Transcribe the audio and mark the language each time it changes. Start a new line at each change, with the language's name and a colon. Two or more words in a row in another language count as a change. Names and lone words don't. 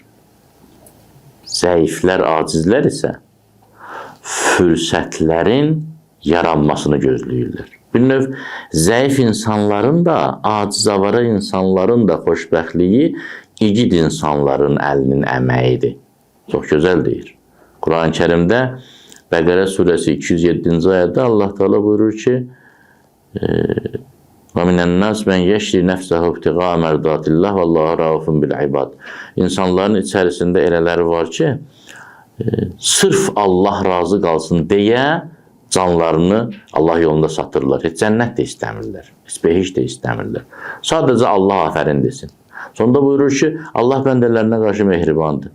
Azerbaijani: Zəiflər, acizlər isə fürsətlərin yaranmasını gözləyirlər. Bir növ, zəif insanların da, aciz-avara insanların da xoşbəxtliyi igid insanların əlinin əməyidir. Çox gözəl deyir. Quran-ı Kərimdə Bəqərə surəsi 207-ci ayədə Allah Teala buyurur ki,
Arabic: وَمِنَ النَّاسِ مَنْ يَشْرِ نَفْسَهُ ابْتِغَاءَ مَرْضَاتِ اللّٰهِ وَاللّٰهُ رَءُوفٌ بِالْعِبَادِ.
Azerbaijani: İnsanların içərisində elələri var ki, sırf Allah razı qalsın deyə canlarını Allah yolunda satırlar. Heç cənnət də istəmirlər, heç behiş də istəmirlər. Sadəcə Allah afərin desin. Sonunda buyurur ki, Allah bəndələrinə qarşı mehribandır.